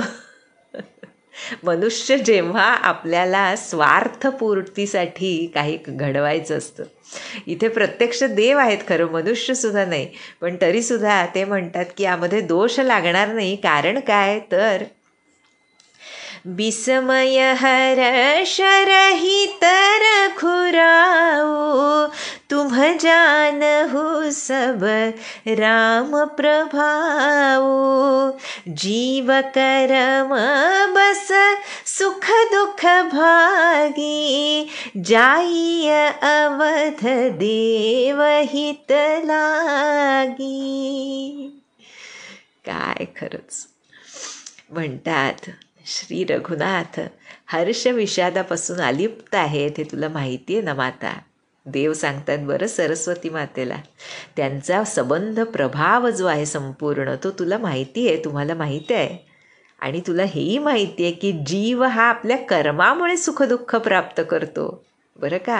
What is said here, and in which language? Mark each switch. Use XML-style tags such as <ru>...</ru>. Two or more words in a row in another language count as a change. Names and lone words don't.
<mr>मनुष्य जेव्हा आपल्याला स्वार्थपूर्तीसाठी काही घडवायचं असतं, इथे प्रत्यक्ष देव आहेत खरं, मनुष्यसुद्धा नाही, पण तरीसुद्धा ते म्हणतात की यामध्ये दोष लागणार नाही. कारण काय तर</mr> <awa>विस्मय हर्ष रहित रघुराऊ, तुम जानहु सब राम प्रभाऊ, जीव करम बस सुख दुख भागी, जाई अवध देव हित लागी.</awa> <mr>काय खरंच म्हणतात, श्री रघुनाथ हर्ष विषादापासून अलिप्त आहेत हे तुला माहिती आहे ना माता. देव सांगतात बरं सरस्वती मातेला, त्यांचा संबंध प्रभाव जो आहे संपूर्ण तो तुला माहिती आहे, तुम्हाला माहिती आहे. आणि तुला हेही माहिती आहे की जीव हा आपल्या कर्मामुळे सुखदुःख प्राप्त करतो बरं का.</mr>